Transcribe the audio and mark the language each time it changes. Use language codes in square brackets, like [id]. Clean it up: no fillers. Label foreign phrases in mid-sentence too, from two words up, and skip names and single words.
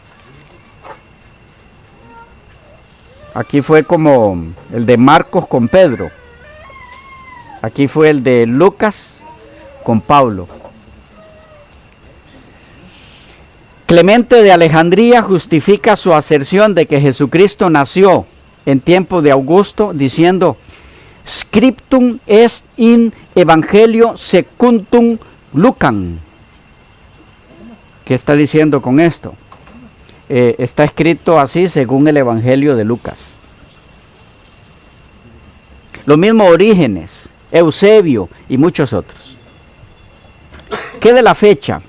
[es] Aquí fue como el de Marcos con Pedro. Aquí fue el de Lucas con Pablo. Clemente de Alejandría justifica su aserción de que Jesucristo nació en tiempo de Augusto, diciendo: [la] scriptum est in evangelio secundum Lucam. [es] ¿Qué está diciendo con esto? Está escrito así según el evangelio de Lucas. Lo mismo Orígenes, Eusebio y muchos otros. ¿Qué de la fecha?